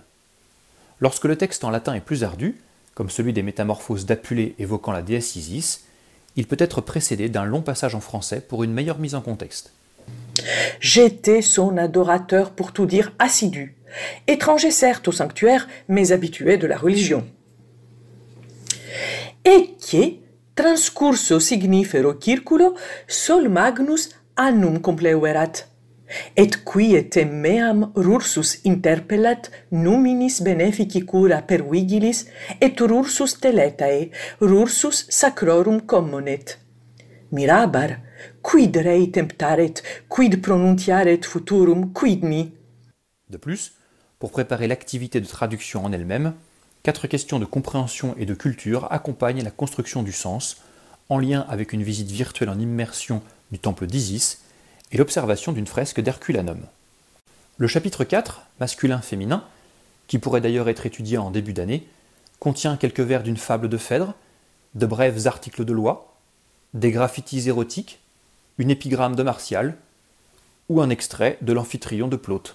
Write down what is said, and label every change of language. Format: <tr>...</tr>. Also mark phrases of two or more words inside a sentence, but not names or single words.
<fr>Lorsque le texte en latin est plus ardu, comme celui des Métamorphoses d'Apulée évoquant la déesse Isis, il peut être précédé d'un long passage en français pour une meilleure mise en contexte. J'étais son adorateur, pour tout dire, assidu, étranger certes au sanctuaire, mais habitué de la religion.</fr> <la>Ecce transcurso signifero circulo sol magnus annum compleuerat, et quiete meam rursus interpellat numinis benefici cura per vigilis, et rursus teletae, rursus sacrorum commonet. Mirabar, quid rei temptaret, quid pronunciaret futurum, quid mi.</la> <fr>De plus, pour préparer l'activité de traduction en elle-même, 4 questions de compréhension et de culture accompagnent la construction du sens, en lien avec une visite virtuelle en immersion du temple d'Isis et l'observation d'une fresque d'Herculanum. Le chapitre 4, masculin-féminin, qui pourrait d'ailleurs être étudié en début d'année, contient quelques vers d'une fable de Phèdre, de brefs articles de loi, des graffitis érotiques, une épigramme de Martial, ou un extrait de l'Amphitryon de Plaute.</fr>